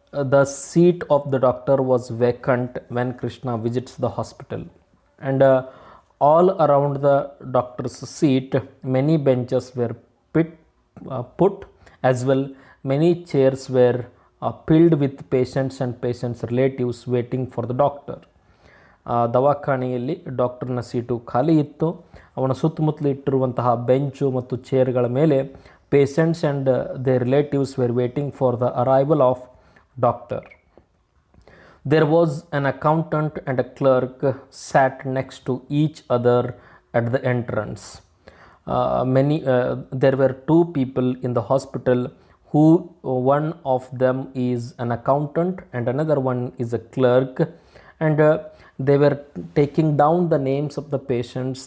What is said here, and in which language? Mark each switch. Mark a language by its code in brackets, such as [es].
[en] The seat of the doctor was vacant when Krishna visits the hospital, and all around the doctor's seat many benches were put as well. Many chairs were filled with patients and patients' relatives waiting for the doctor. [kn] ದವಾಖಾನೆಯಲ್ಲಿ ಡಾಕ್ಟರ್ನ seat ಖಾಲಿ ಇತ್ತು. ಅವನ ಸುತ್ತಮುತ್ತಲು ಇಟ್ಟಿರುವಂತಹ bench ಮತ್ತು ಚೇರ್ಗಳ ಮೇಲೆ [en] Patients and their relatives were waiting for the arrival of doctor. There was an accountant and a clerk sat next to each other at the entrance. There were 2 people in the hospital who one of them is an accountant and another one is a clerk, and they were taking down the names of the patients.